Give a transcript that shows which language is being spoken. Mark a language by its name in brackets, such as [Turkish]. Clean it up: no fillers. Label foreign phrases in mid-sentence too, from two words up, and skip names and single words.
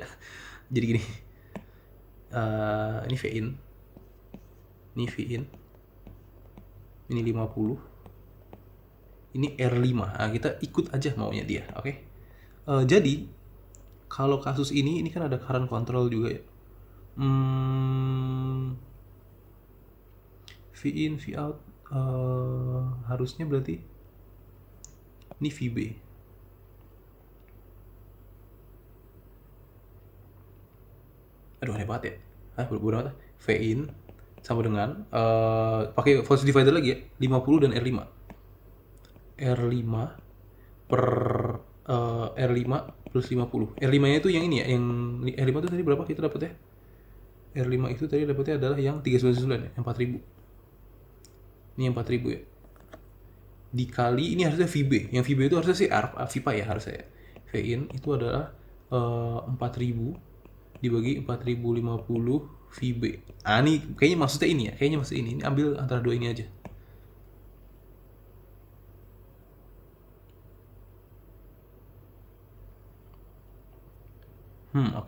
[Indonesian] Jadi gini, ini Vin, ini 50, ini R5. Nah, kita ikut aja maunya dia, oke? Jadi kalau kasus ini kan ada [English] current control [Indonesian] juga ya. V in, V out, harusnya berarti ini VB. Aduh, aneh banget ya. Bodoh banget. V in sama dengan pakai [English] voltage divider [Indonesian] lagi ya, 50 dan R5. R5 per R5 plus 50. R5-nya itu yang ini ya, yang R5 itu tadi berapa kita dapat ya? R5 itu tadi dapatnya adalah yang 399 ya, yang 4000. Ini yang 4000 ya. Dikali ini harusnya VB. Yang VB itu harusnya sih VPA ya harusnya ya. V in itu adalah 4000 dibagi 4050 VB. Ini kayaknya maksudnya ini ya. Kayaknya maksudnya ini. Ini ambil antara dua ini aja. Oke.